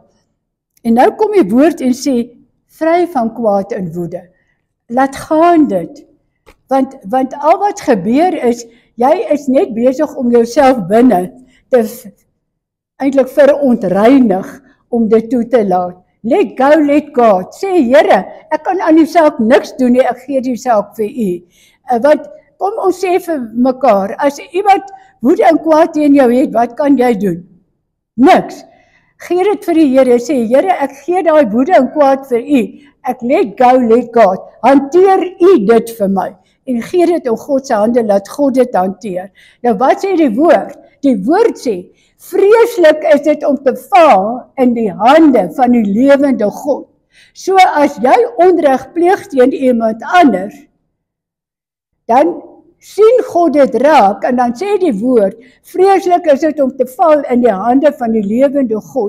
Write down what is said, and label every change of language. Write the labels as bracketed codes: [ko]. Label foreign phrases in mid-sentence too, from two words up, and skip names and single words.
[af] En nou kom die woord en sê, vry van kwaad en woede. Laat gaan dit. Want al wat gebeur is, jy is net besig om jouself binne te eintlik verontreinig om dit toe te laat. [en] Let go, let God. [af] Sê, Here, ek kan aan die saak niks doen nie, ek gee die saak vir u. Want kom ons sê vir mekaar, as iemand woede en kwaad teen jou het, wat kan jy doen? Niks. Gee dit vir die Here, sê, Here, ek gee daai woede en kwaad vir u. Ek [en] let go, let God. [af] Hanteer u dit vir my. En gee dit in God se hande, laat God dit hanteer. Nou wat sê die woord? Die woord sê, vreeslik is dit om te val in die hande van die lewende God. So as jy onreg pleeg teen iemand anders, dan sien God dit raak, en dan sê die woord, vreeslik is dit om te val in die hande van die lewende God.